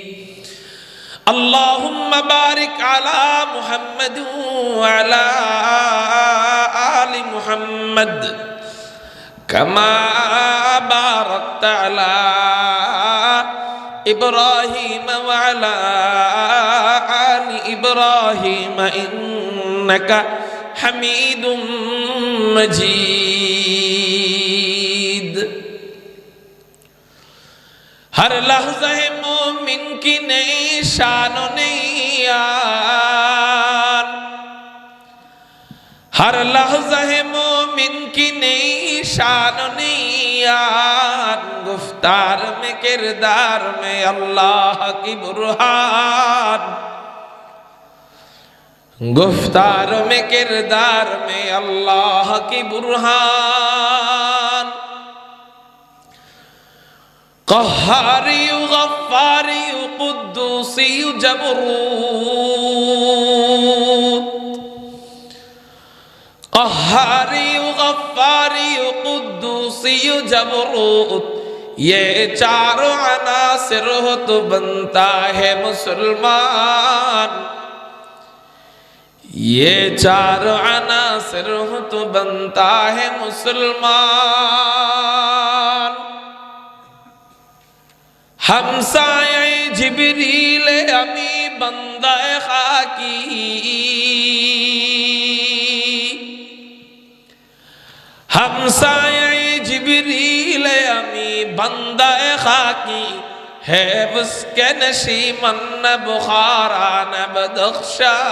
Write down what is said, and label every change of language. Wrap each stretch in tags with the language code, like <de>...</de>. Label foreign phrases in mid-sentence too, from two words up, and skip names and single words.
<ar>اللهم بارك على محمد وعلى آل محمد كما باركت على إبراهيم وعلى آل إبراهيم إنك حميد مجيد।</ar> <ur>ہر لحظہ مومن کی نئی شان نئی یار، ہر لحظہ مومن کی نئی شان نئی یار. گفتار میں کردار میں اللہ کی برہان، گفتار میں کردار میں اللہ کی برہان. قهاري غفاري قدوسي جبروت، قهاري غفاري قدوسي جبروت، یہ چاروں عناصر ہو تو بنتا ہے مسلمان. یہ چاروں عناصر ہو تو بنتا ہے مسلمان. ہمسائے جبریل امی بندہ خاکی، ہمسائے جبریل امی بندہ خاکی، ہے اس کے نشیمن نہ بخارا نہ بدخشا,</ur>